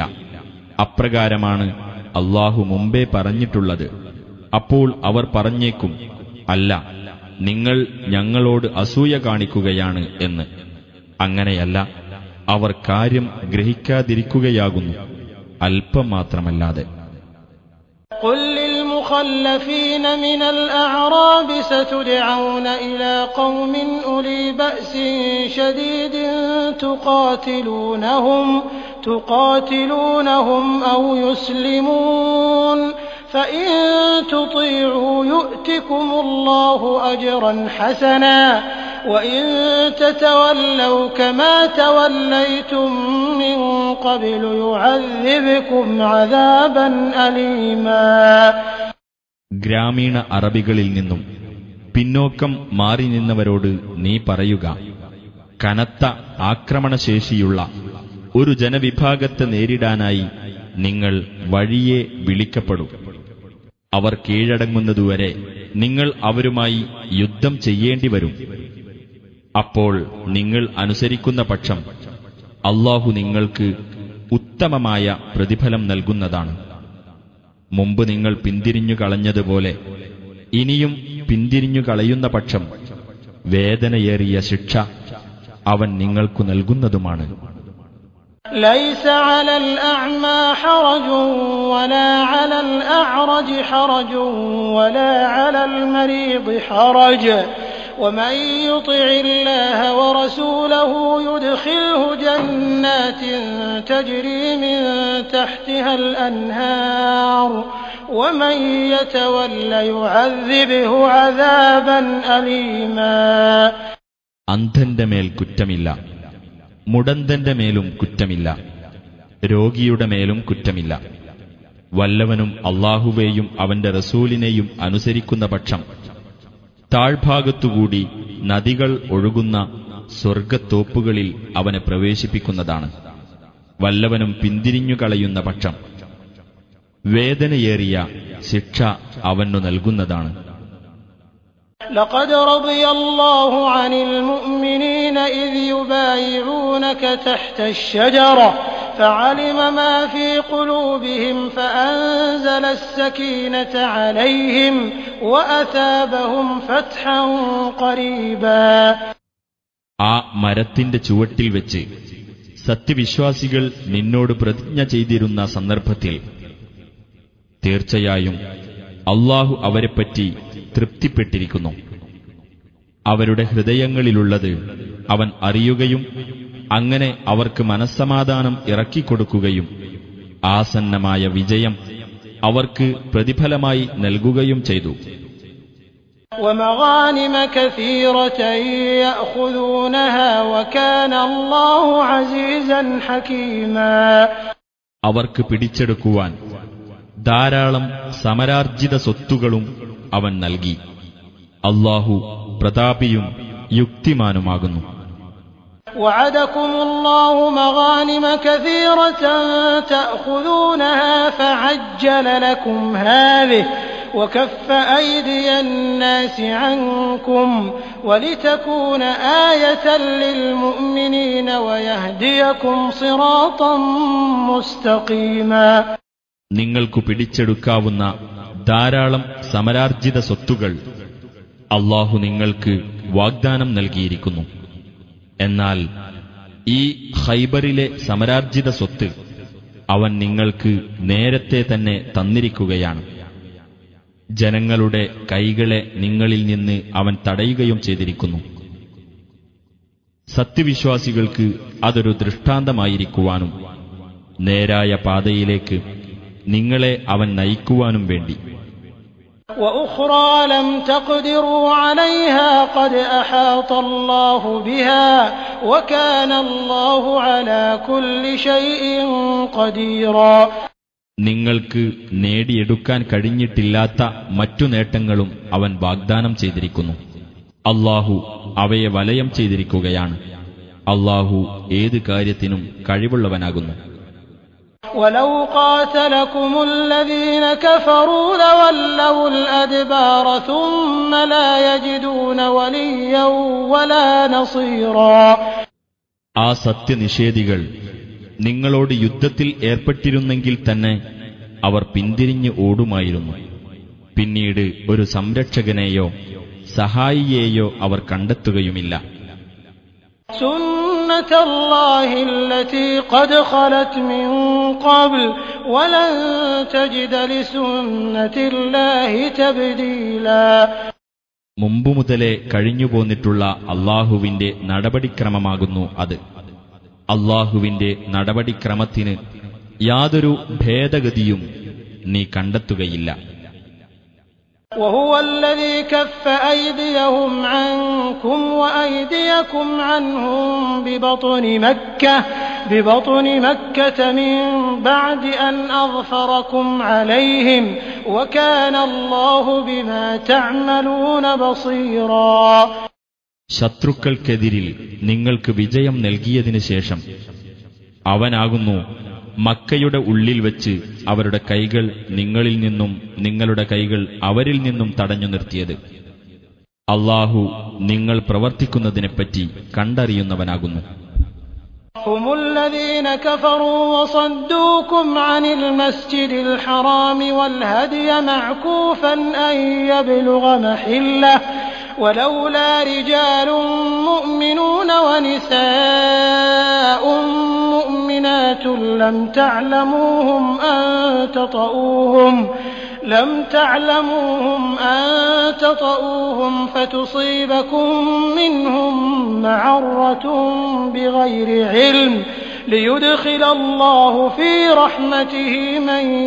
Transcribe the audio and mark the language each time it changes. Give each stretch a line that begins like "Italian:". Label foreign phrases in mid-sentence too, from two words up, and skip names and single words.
Malayalam: അപ്രകാരമാണ് അല്ലാഹു മുമ്പേ പറഞ്ഞിട്ടുള്ളത്. അപ്പോൾ അവർ പറഞ്ഞേക്കും, അല്ല, നിങ്ങൾ ഞങ്ങളോട് അസൂയ കാണിക്കുകയാണ് എന്ന്. അങ്ങനെയല്ല, അവർ കാര്യം ഗ്രഹിക്കാതിരിക്കുകയാകുന്നു, അല്പം മാത്രമല്ലാതെ.
Arabic: قل للمخلفين من الأعراب ستدعون إلى قوم أولي بأس شديد تقاتلونهم أو يسلمون فإن تطيعوا يؤتكم الله أجرا حسنا وإن تتولوا كما توليتم من قبل يعذبكم عذابا أليما.
Malayalam: ഗ്രാമീണ അറബികളിൽ നിന്നും പിന്നോക്കം മാറി നിന്നവരോട് നീ പറയുക, കനത്ത ആക്രമണശേഷിയുള്ള ഒരു ജനവിഭാഗത്തെ നേരിടാനായി നിങ്ങൾ വഴിയെ വിളിക്കപ്പെടും. അവർ കീഴടങ്ങുന്നതുവരെ നിങ്ങൾ അവരുമായി യുദ്ധം ചെയ്യേണ്ടി വരും. അപ്പോൾ നിങ്ങൾ അനുസരിക്കുന്ന പക്ഷം അല്ലാഹു നിങ്ങൾക്ക് ഉത്തമമായ പ്രതിഫലം നൽകുന്നതാണ്. മുമ്പ് നിങ്ങൾ പിന്തിരിഞ്ഞു കളഞ്ഞതുപോലെ ഇനിയും പിന്തിരിഞ്ഞു കളയുന്ന പക്ഷം വേദനയേറിയ ശിക്ഷ അവൻ നിങ്ങൾക്കു നൽകുന്നതുമാണ്.
Arabic: ليس على الأعمى حرج ولا على الأعرج حرج ولا على المريض حرج ومن يطع الله ورسوله يدخله جنات تجري من تحتها الأنهار ومن يتول يعذبه عذابا أليما.
Malayalam: അന്ധന്റെ മേൽ കുറ്റമില്ല, മുടന്തന്റെ മേലും കുറ്റമില്ല, രോഗിയുടെ മേലും കുറ്റമില്ല. വല്ലവനും അല്ലാഹുവേയും അവന്റെ റസൂലിനെയും അനുസരിക്കുന്ന പക്ഷം താഴ്ഭാഗത്തുകൂടി നദികൾ ഒഴുകുന്ന സ്വർഗത്തോപ്പുകളിൽ അവനെ പ്രവേശിപ്പിക്കുന്നതാണ്. വല്ലവനും പിന്തിരിഞ്ഞു കളയുന്ന പക്ഷം വേദനയേറിയ ശിക്ഷ അവനു നൽകുന്നതാണ്.
Arabic: لقد رضي الله عن المؤمنين إذ يبايعونك تحت الشجرة فعلم ما في قلوبهم فأنزل السكينة عليهم وأثابهم فتحا قريبا.
Malayalam: ആ മരത്തിന്റെ ചുവട്ടിൽ വെച്ച് സത്യവിശ്വാസികൾ നിന്നോട് പ്രതിജ്ഞ ചെയ്തിരുന്ന സന്ദർഭത്തിൽ തീർച്ചയായും അല്ലാഹു അവരെപ്പറ്റി തൃപ്തിപ്പെട്ടിരിക്കുന്നു. അവരുടെ ഹൃദയങ്ങളിലുള്ളത് അവൻ അറിയുകയും അങ്ങനെ അവർക്ക് മനസ്സമാധാനം ഇറക്കിക്കൊടുക്കുകയും ആസന്നമായ വിജയം അവർക്ക് പ്രതിഫലമായി നൽകുകയും ചെയ്തു.
Arabic: ومغانم كثيرة يأخذونها وكان الله عزيزا حكيما.
Malayalam: അവർക്ക് പിടിച്ചെടുക്കുവാൻ ധാരാളം സമരാർജിത സ്വത്തുകളും അവൻ നൽകി. അല്ലാഹു പ്രതാപിയും യുക്തിമാനുമാകുന്നു.
Arabic: وعدكم الله مغانم كثيرة تأخذونها فعجل لكم هذه وكف أيدي الناس عنكم ولتكون آية للمؤمنين ويهديكم صراطا مستقيما.
Malayalam: നിങ്ങൾക്കു പിടിച്ചെടുക്കാവുന്ന ധാരാളം സമരാർജിത സ്വത്തുകൾ അല്ലാഹു നിങ്ങൾക്ക് വാഗ്ദാനം നൽകിയിരിക്കുന്നു. എന്നാൽ ഈ ഖൈബറിലെ സമരാർജിത സ്വത്ത് അവൻ നിങ്ങൾക്ക് നേരത്തെ തന്നെ തന്നിരിക്കുകയാണ്. ജനങ്ങളുടെ കൈകളെ നിങ്ങളിൽ നിന്ന് അവൻ തടയുകയും ചെയ്തിരിക്കുന്നു. സത്യവിശ്വാസികൾക്ക് അതൊരു ദൃഷ്ടാന്തമായിരിക്കുവാനും നേരായ പാതയിലേക്ക് നിങ്ങളെ അവൻ നയിക്കുവാനും വേണ്ടി.
Arabic: وأخرى لم تقدروا عليها قد أحاط الله بها وكان الله على كل شيء قديرا.
Malayalam: നിങ്ങൾക്ക് നേടിയെടുക്കാൻ കഴിഞ്ഞിട്ടില്ലാത്ത മറ്റു നേട്ടങ്ങളും അവൻ വാഗ്ദാനം ചെയ്തിരിക്കുന്നു. അല്ലാഹു അവയെ വലയം ചെയ്തിരിക്കുകയാണ്. അല്ലാഹു ഏത് കാര്യത്തിനും കഴിവുള്ളവനാകുന്നു.
Arabic: ولو قاتلكم الذين كفروا لولوا الأدبار ثم لا يجدون وليا ولا نصيرا.
Malayalam: ആ സത്യനിഷേധികൾ നിങ്ങളോട് യുദ്ധത്തിൽ ഏർപ്പെട്ടിരുന്നെങ്കിൽ തന്നെ അവർ പിന്തിരിഞ്ഞ് ഓടുമായിരുന്നു. പിന്നീട് ഒരു സംരക്ഷകനെയോ സഹായിയെയോ അവർ കണ്ടെത്തുകയുമില്ല.
Arabic: سنة الله التي قد خلت من قبل ولن تجد لسنة الله تبديلا.
Malayalam: മുമ്പു മുതലേ കഴിഞ്ഞുപോന്നിട്ടുള്ള അല്ലാഹുവിന്റെ നടപടിക്രമമാകുന്നു അത്. അല്ലാഹുവിന്റെ നടപടിക്രമത്തിന് യാതൊരു ഭേദഗതിയും നീ കണ്ടെത്തുകയില്ല.
Arabic: وهو الذي كف أيديهم عنكم وأيديكم عنهم ببطن مكة من بعد أن أظفركم عليهم وكان الله بما تعملون بصيرا.
Malayalam: ശത്രുക്കൾക്കെതിരിൽ നിങ്ങൾക്ക് വിജയം നൽകിയതിനു ശേഷം അവനാകുന്നു മക്കയുടെ ഉള്ളിൽ വച്ച് അവരുടെ കൈകൾ നിങ്ങളിൽ നിന്നും നിങ്ങളുടെ കൈകൾ അവരിൽ നിന്നും തടഞ്ഞു നിർത്തിയത്. അല്ലാഹു നിങ്ങൾ പ്രവർത്തിക്കുന്നതിനെപ്പറ്റി കണ്ടറിയുന്നവനാകുന്നു.
Arabic: هم الذين كفروا وصدوكم عن المسجد الحرام والهدي معكوفا أن يبلغ محله ولولا رجال مؤمنون ونساء مؤمنات لم تعلموهم أن تطؤوهم فتصيبكم منهم معرة بغير علم ليدخل الله في رحمته من